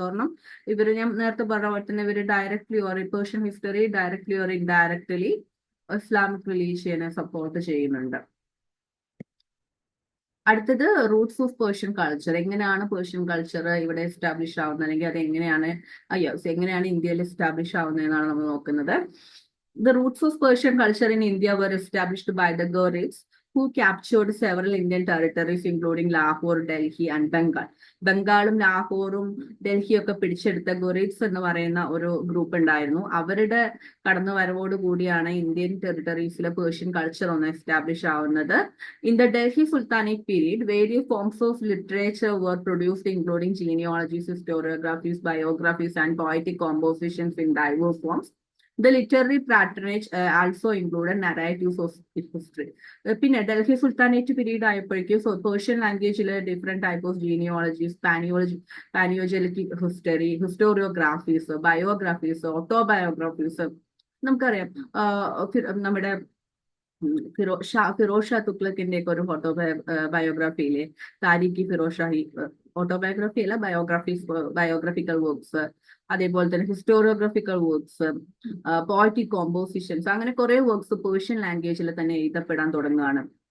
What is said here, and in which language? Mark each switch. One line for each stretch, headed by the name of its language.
Malayalam: കാരണം ഞാൻ നേരത്തെ പറഞ്ഞ പോലെ തന്നെ ഇവര് directly or Persian history directly or indirectly Islamic റിലീജിയനെ support ചെയ്യുന്നുണ്ട്. അടുത്തത് റൂട്ട്സ് ഓഫ് പേർഷ്യൻ കൾച്ചർ. എങ്ങനെയാണ് പേർഷ്യൻ കൾച്ചർ ഇവിടെ എസ്റ്റാബ്ലിഷ് ആവുന്നത്, അല്ലെങ്കിൽ അത് എങ്ങനെയാണ് എങ്ങനെയാണ് ഇന്ത്യയിൽ എസ്റ്റാബ്ലിഷ് ആവുന്നതെന്നാണ് നമ്മൾ നോക്കുന്നത്.
English: The roots of Persian culture in India were established by the Ghurids, who captured several Indian territories, including Lahore, Delhi, and Bengal.
Malayalam: ബംഗാളും ലാഹോറും ഡൽഹിയും ഒക്കെ പിടിച്ചെടുത്ത ഗുറിഡ്സ് എന്ന് പറയുന്ന ഒരു ഗ്രൂപ്പ് ഉണ്ടായിരുന്നു. അവരുടെ കടന്നു വരവോട് കൂടിയാണ് ഇന്ത്യൻ ടെറിട്ടറീസിലെ പേർഷ്യൻ കൾച്ചർ ഒന്ന് എസ്റ്റാബ്ലിഷ് ആവുന്നത്.
English: In the Delhi Sultanate period, various forms of literature were produced, including genealogies, historiographies, biographies, and poetic compositions in diverse forms. The literary patronage also included narratives of history.
Malayalam: പിന്നെ Delhi sultanate period ആയപ്പോഴേക്കും Persian ലാംഗ്വേജിലെ different type of ജീനിയോളജീസ്, പാനിയോജലിക് history, ഹിസ്റ്റോറിയോഗ്രാഫീസ്, ബയോഗ്രാഫീസ്, ഓട്ടോബയോഗ്രാഫീസ്. നമുക്കറിയാം നമ്മുടെ ഫിറോസ് ഷാ തുഗ്ലക്കിന്റെ ഒക്കെ ഒരു ബയോഗ്രാഫിയിലെ താരിഖി Firoz Shahi, autobiography അല്ല, biographical works, അതേപോലെ തന്നെ ഹിസ്റ്റോറിയോഗ്രഫിക്കൽ works, poetic compositions, അങ്ങനെ കുറെ വർക്ക്സ് പേർഷ്യൻ ലാംഗ്വേജിൽ തന്നെ എഴുതപ്പെടാൻ തുടങ്ങുകയാണ്.